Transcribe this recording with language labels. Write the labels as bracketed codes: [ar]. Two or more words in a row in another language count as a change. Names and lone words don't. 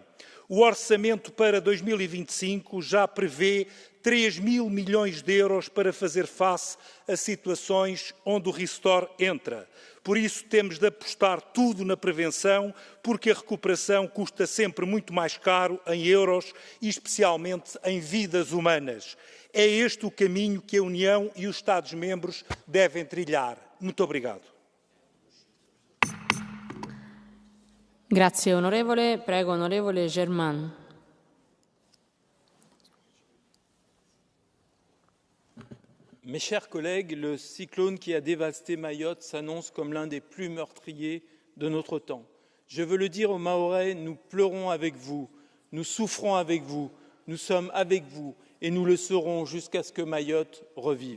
[pt] O orçamento para 2025 já prevê 3.000 milhões de euros para fazer face a situações onde o Restore entra. Por isso temos de apostar tudo na prevenção, porque a recuperação custa sempre muito mais caro em euros e especialmente em vidas humanas. É este o caminho que a União e os Estados-membros devem trilhar. Muito obrigado. [it] Grazie onorevole. Prego onorevole Germain. [fr] Mes chers collègues, le cyclone qui a dévasté Mayotte s'annonce comme l'un des plus meurtriers de notre temps. Je veux le dire aux Mahorais, nous pleurons avec vous, nous souffrons avec vous, nous sommes avec vous et nous le serons jusqu'à ce que Mayotte revive.